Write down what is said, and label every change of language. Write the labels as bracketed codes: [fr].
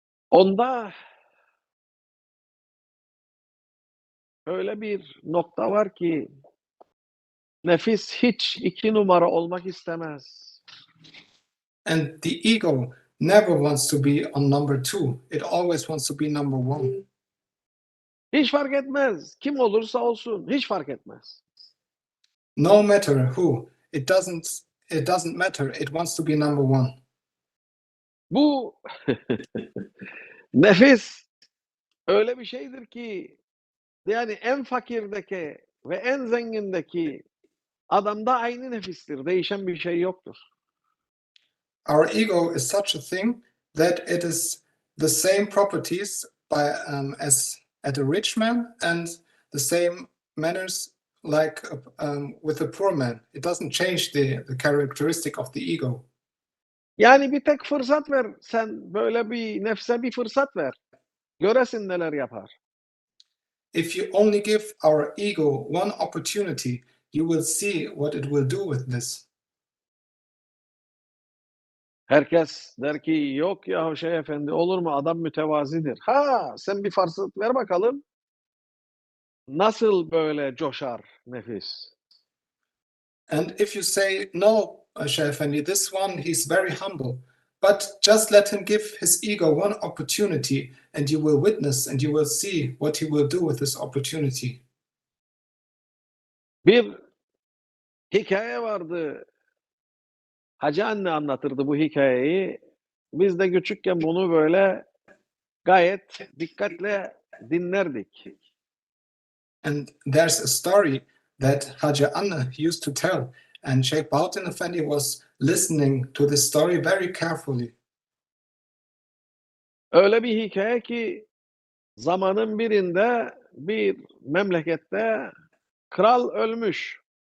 [tr] Onda öyle bir nokta var ki nefis hiç 2 numara olmak istemez. [en] And the ego never wants to be on number 2. It always wants to be number 1. [tr] Hiç fark etmez. Kim olursa olsun hiç fark etmez. [en] No matter who, it doesn't matter. It wants to be number 1. [tr] Bu nefis öyle bir şeydir ki yani en fakirdeki ve en zengindeki adamda aynı nefistir. Değişen bir şey yoktur. [en] Our ego is such a thing that it is the same properties as at a rich man and the same manners like with a poor man. It doesn't change the characteristic of the ego. [tr] Yani bir tek fırsat ver. Sen böyle bir nefse bir fırsat ver. Göresin neler yapar. [en] If you only give our ego one opportunity, you will see what it will do with this. [tr] Herkes der ki yok ya efendi olur mu adam mütevazidir. Ha sen bir fırsat ver bakalım. Nasıl böyle coşar nefis? [en] And if you say, no, Sheikh Effendi, this one, he's very humble, but just let him give his ego one opportunity and you will witness and you will see what he will do with this opportunity. [tr] Bir hikaye vardı. Hacı anne anlatırdı bu hikayeyi. Biz de küçükken bunu böyle gayet dikkatle dinlerdik. [en] And there's a story that Hacı Anne used to tell, and Sheikh Bahauddin Effendi was listening to this story very carefully. [tr] Öyle bir hikaye ki zamanın birinde bir memlekette kral ölmüş.